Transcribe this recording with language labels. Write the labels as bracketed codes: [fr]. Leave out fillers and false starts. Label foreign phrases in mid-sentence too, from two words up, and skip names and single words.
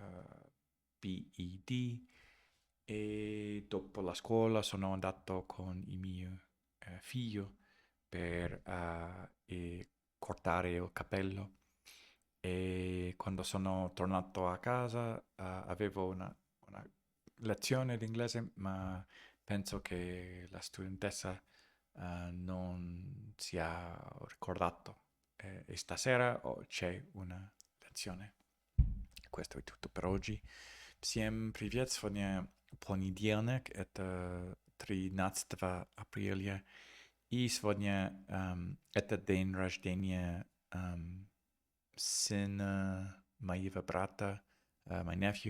[it] PED e dopo la scuola sono andato con il mio figlio per cortare il capello e quando sono tornato a casa avevo una lezione di inglese, ma penso che la studentessa non sia ricordato. E stasera c'è una lezione. Questo è tutto per oggi. [ru] Всем привет! Сегодня понедельник, это 13 апреля. И сегодня это день рождения сына моего брата, [en] my nephew.